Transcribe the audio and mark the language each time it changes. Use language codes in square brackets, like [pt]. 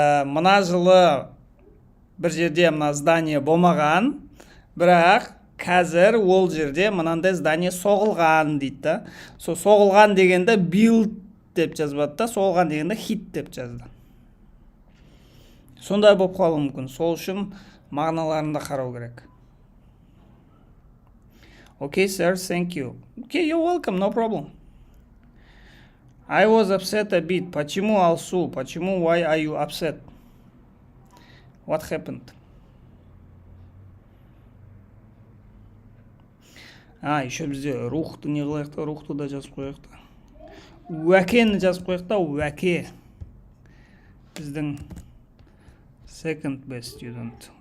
[kk] Мына жылы бір жерде мына [ru] здание [kk] болмаған, бірақ қазір ол жерде мынандай здание соғылған дейді да. Соғылған дегенде [en] build [kk] деп жазбады да, соғылған дегенде [en] hit [kk] деп жазды. Сондай болып қалуы мүмкін. Сол үшін мағыналарында қарау керек. [en] Okay, sir, thank you. Okay, you're welcome, no problem. I was upset a bit. [ru] Почему, [en] Алсу? [ru] Почему, [en] why are you upset? What happened? [ru] Еще [kk] бізде рухты не қылайық та, рухты да жазып қойық та. Уәкені жазып қойық та, уәке. Біздің [en] second best student.